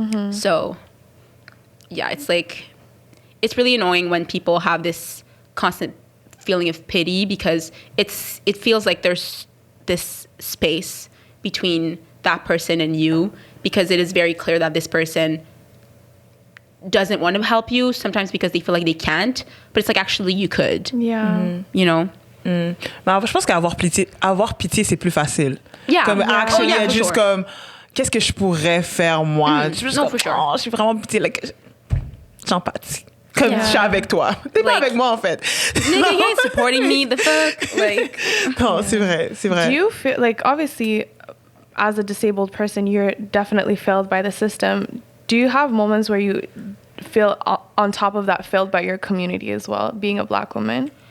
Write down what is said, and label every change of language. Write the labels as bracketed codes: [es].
[en] So, yeah, it's like, it's really annoying when people have this constant feeling of pity, because it feels like there's this space between that person and you, because it is very clear that this person doesn't want to help you, sometimes because they feel like they can't, but it's like, actually you could. You know? [fr] Mais je pense qu'avoir pitié, c'est plus facile. Comme actually, juste comme, qu'est-ce que je pourrais faire moi? [en] No, for sure. [fr] Oh, je suis vraiment pitié, like, j'empathie. Comme je suis avec toi. T'es pas avec moi, en fait. [en] Nigga, you ain't supporting me, the fuck? Like, [fr] non, c'est vrai, c'est vrai. [en] Do you feel, like, obviously, as a disabled person, you're definitely failed by the system. Do you have moments where you feel on top of that failed by your community as well, being a Black woman?